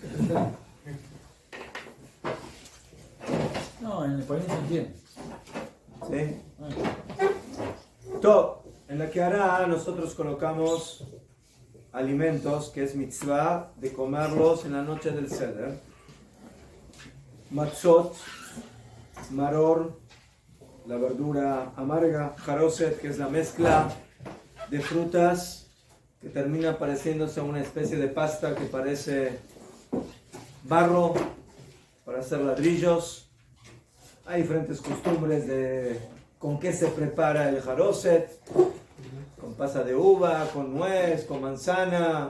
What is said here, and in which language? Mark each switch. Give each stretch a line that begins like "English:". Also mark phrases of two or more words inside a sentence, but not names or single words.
Spanish: No, en español se entiende. ¿Sí? Todo. En la que hará nosotros colocamos alimentos que es mitzvah de comerlos en la noche del Seder. Matzot, maror, la verdura amarga, jaroset, que es la mezcla de frutas que termina pareciéndose a una especie de pasta que parece barro para hacer ladrillos. Hay diferentes costumbres de con qué se prepara el jaroset, con pasa de uva, con nuez, con manzana.